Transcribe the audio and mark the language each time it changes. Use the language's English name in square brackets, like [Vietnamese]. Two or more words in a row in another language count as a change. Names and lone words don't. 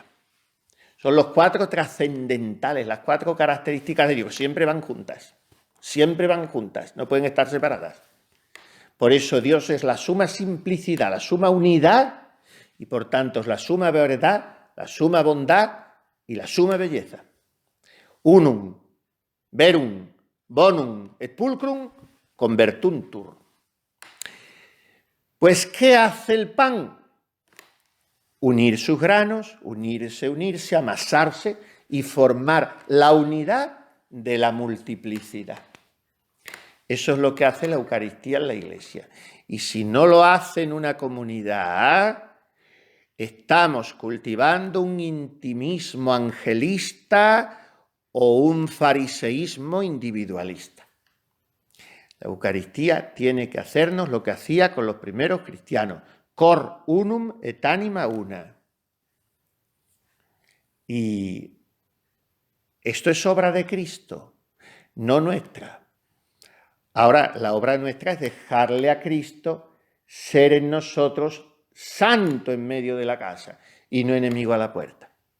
[Spanish] Son los 4 trascendentales, las 4 características de Dios. Siempre van juntas, no pueden estar separadas. Por eso Dios es la suma simplicidad, la suma unidad, y por tanto es la suma verdad, la suma bondad y la suma belleza. [Latin] Unum, verum, bonum et pulcrum convertuntur. [Spanish] Pues, ¿qué hace el pan? Unir sus granos, unirse, amasarse y formar la unidad de la multiplicidad. Eso es lo que hace la Eucaristía en la Iglesia. Y si no lo hace en una comunidad, estamos cultivando un intimismo angelista o un fariseísmo individualista. La Eucaristía tiene que hacernos lo que hacía con los primeros cristianos: [Latin] cor unum et anima una. [Spanish] Y esto es obra de Cristo, no nuestra. Ahora, la obra nuestra es dejarle a Cristo ser en nosotros santo en medio de la casa y no enemigo a la puerta.